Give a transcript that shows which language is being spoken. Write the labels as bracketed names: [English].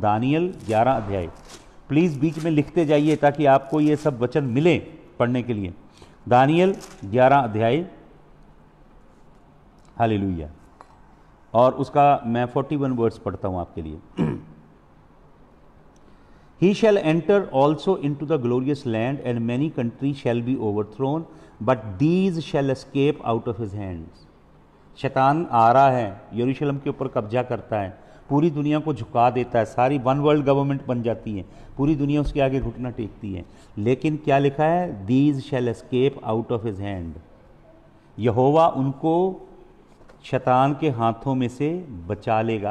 [Hindi] Daniel 11 अध्याय, please बीच में लिखते जाइए ताकि आपको ये सब वचन मिले पढ़ने के लिए। दानियल 11 अध्याय, हालेलुया। और उसका मैं 41 वर्ड्स पढ़ता हूँ आपके लिए। [English] He shall enter also into the glorious land, and many countries shall be overthrown, but these shall escape out of his hands. [Hindi] शैतान आ रहा है, यरूशलेम के ऊपर कब्जा करता है, पूरी दुनिया को झुका देता है, सारी वन वर्ल्ड गवर्नमेंट बन जाती है, पूरी दुनिया उसके आगे घुटना टेकती है। लेकिन क्या लिखा है? [English] These shall escape out of his hand. [Hindi] यहोवा उनको शैतान के हाथों में से बचा लेगा।